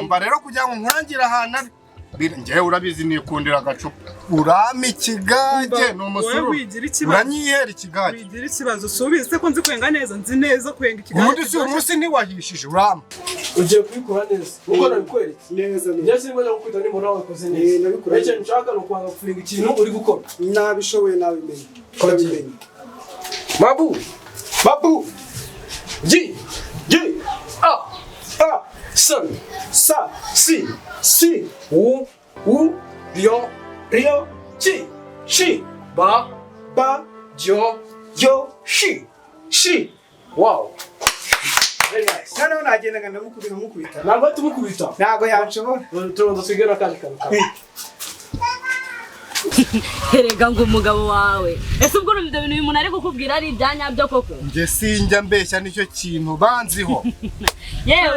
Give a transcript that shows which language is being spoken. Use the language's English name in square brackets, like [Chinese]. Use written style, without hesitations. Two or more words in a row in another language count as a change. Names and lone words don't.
[Kinyarwanda] umva rero kugira ngo nkurangire ahantu njyewe urabizi nikundira agacupa urama ikigage ni umusuru uranyihera ikigage wigira ikibazo subize se ko nzi kwenga neza nzi neza kwenga ikigage ubundi si umunsi ntiwahishije urama ugiye kubikora neza uko nabikweretse neza njye sinzi ngo kwita ni Muraho wakoze neza nabikora icyo nshaka ni ukwanga gufunga ikintu uri gukora nabishoboye nabimenye babu ji san sa si u rio chi shi ba jo shi [English] wow very nice [Kinyarwanda] noneho nagendaga ndamukubita ntabwo tumukubita ntabwo yanshobora tubanza twigana kandi kantu Erega ngo umugabo wawe ese ubwo urumva ibintu uyu muntu ari kukubwira ari ibyanyabyo koko njye sinjya mbeshya nicyo kintu banziho yewe